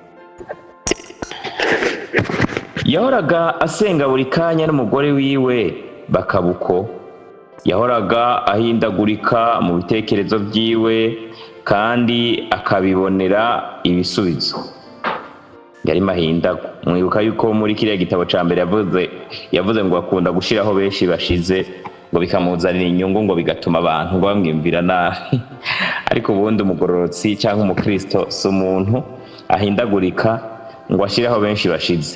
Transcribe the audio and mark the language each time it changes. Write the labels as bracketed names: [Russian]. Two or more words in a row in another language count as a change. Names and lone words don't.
[Rundi] Yahoraga asenga buri kanya n'umugore wiwe, bakabuko. Yahoraga ahindagurika mu bitekerezo byiwe kandi akabibonera ibisubizo. Yari mahindago. Mwibuka yuko muri kiriya gitabo ca mbere yavuze ngo akunda gushiraho benshi bashize ngo bikamuzanira inyungu, ngo bigatuma abantu ngo bamwimvira nabi. Ariko ubundi umugororotsi cyangwa umukristo si umuntu ahindagurika ngo ashiraho benshi bashize.